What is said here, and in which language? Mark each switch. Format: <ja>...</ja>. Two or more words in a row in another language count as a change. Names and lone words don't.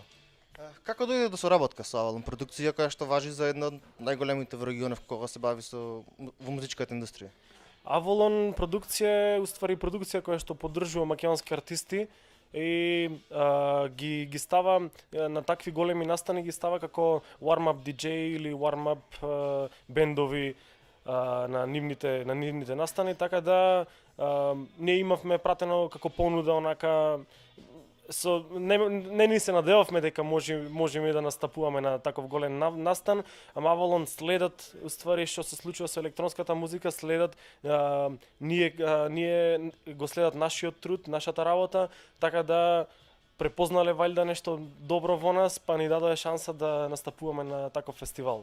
<mk>Како дојде до соработка со Авалон продукција која што важи за една од најголемите во регионот кога се бави во музичката индустрија? Avalon продукција е уствари продукција која што поддржува македонски артисти и ги става на такви големи настани, ги става како</mk> <en>warm-up DJ</en> <mk>или warm-up бендови на нивните настани, така да ние имавме пратено како понуда онака не ни се надевавме дека можеме да настапуваме на таков голем настан, ама Avalon следат уствари што се случува со електронската музика, следат ние го следат нашиот труд, нашата работа, така да препознале валјда нешто добро во нас, па ни даде шанса да настапуваме на таков фестивал.</mk>